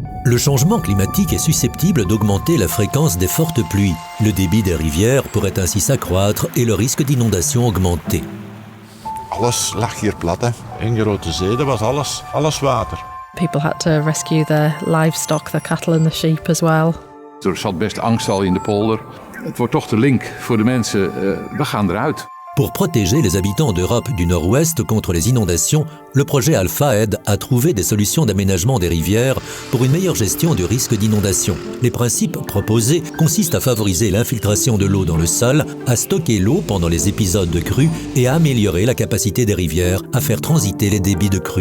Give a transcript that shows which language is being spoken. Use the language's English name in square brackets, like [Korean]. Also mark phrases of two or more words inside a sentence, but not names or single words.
[French] Le changement climatique est susceptible d'augmenter la fréquence des fortes pluies. Le débit des rivières pourrait ainsi s'accroître et le risque d'inondation augmenter. [Dutch] Alles lag hier plat, hè. In grote zee, dat was alles water. [English] People had to rescue their livestock, their cattle and the sheep as well. [Dutch] Er zat best angst al in de polder. Het wordt toch de link voor de mensen, we gaan eruit. [French] Pour protéger les habitants d'Europe du Nord-Ouest contre les inondations, le projet Alpha aide à trouver des solutions d'aménagement des rivières pour une meilleure gestion du risque d'inondation. Les principes proposés consistent à favoriser l'infiltration de l'eau dans le sol, à stocker l'eau pendant les épisodes de crue et à améliorer la capacité des rivières à faire transiter les débits de crue.